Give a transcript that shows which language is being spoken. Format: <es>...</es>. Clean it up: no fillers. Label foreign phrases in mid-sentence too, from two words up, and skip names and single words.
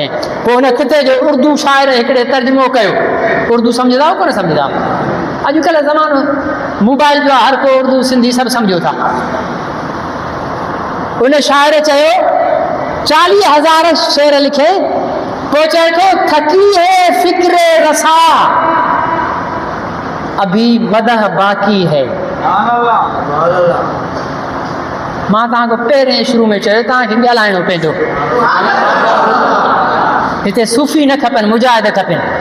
<sd>पोइ हुन खिते जो उर्दू शाइर हिकिड़े तर्जुमो कयो। उर्दू सम्झंदा कोन सम्झंदा? अॼुकल्ह ज़मानो मोबाइल जो हर को उर्दू सिंधी सभु सम्झो था। उन शाइर चयो 40,000 शेर लिखे, पोइ चए थो</sd> <ur>تھکی ہے فکر رسا ابھی مدح باقی ہے.</ur> <sd>मां तव्हांखे पहिरें शुरू में चयो तव्हांखे ॻाल्हाइणो पवंदो। हिते सूफ़ी न खपनि, मुजाहिद खपनि।</sd>